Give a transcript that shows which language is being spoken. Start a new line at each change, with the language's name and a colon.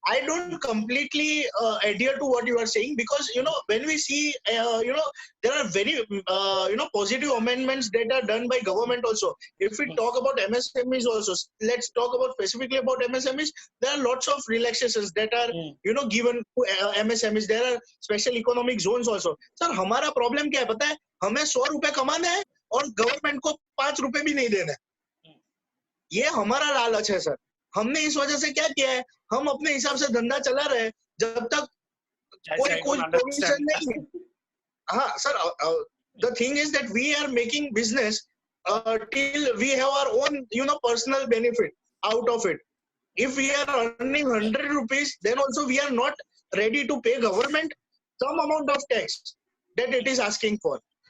English: I don't completely adhere to what you are saying, because when we see there are very positive amendments that are done by government also. If we talk about MSMEs also, let's talk about specifically about MSMEs. There are lots of relaxations that are given to MSMEs. There are special economic zones also.
Hindi: Sir हमारा problem क्या है पता है? हमें 100 रुपए कमाना है और गवर्नमेंट को 5 रुपए भी नहीं देना है. ये हमारा लालच है सर. हमने इस वजह से क्या किया है, हम अपने हिसाब से धंधा चला रहे हैं जब तक कोई प्रोविजन नहीं है.
English: हाँ sir, the thing is that we are making business till we have our own personal benefit out of it. If we are earning 100 rupees, then also we are not ready to pay government some amount of tax that it is asking for.